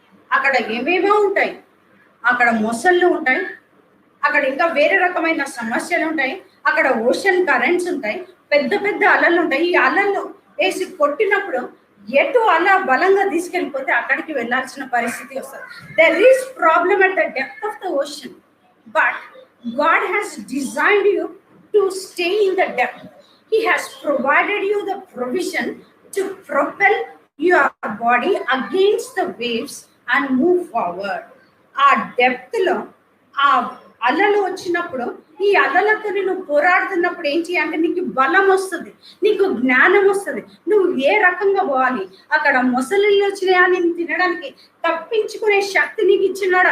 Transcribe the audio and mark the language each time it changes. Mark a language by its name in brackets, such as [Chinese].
[Telugu] అక్కడ ఏమేమో ఉంటాయి. అక్కడ మొసళ్ళు ఉంటాయి, అక్కడ ఇంకా వేరే రకమైన సమస్యలు ఉంటాయి, అక్కడ ఓషన్ కరెంట్స్ ఉంటాయి, పెద్ద పెద్ద అలలు ఉంటాయి. ఈ అలలు వేసి కొట్టినప్పుడు ఎటు అలా బలంగా తీసుకెళ్ళిపోతే అక్కడికి వెళ్ళాల్సిన పరిస్థితి వస్తుంది. [English] There is problem at the depth of the ocean, but God has designed you to stay in the depth. He has provided you the provision to propel your body against the waves and move forward. [Telugu] ఆ depth లో ఆ అలలు వచ్చినప్పుడు, ఈ అలలతో నువ్వు పోరాడుతున్నప్పుడు ఏం చేయాలంటే నీకు బలం వస్తుంది, నీకు జ్ఞానం వస్తుంది. నువ్వు ఏ రకంగా పోవాలి, అక్కడ మొసళ్ళు వచ్చినాయా నేను తినడానికి, తప్పించుకునే శక్తి నీకు ఇచ్చినాడు.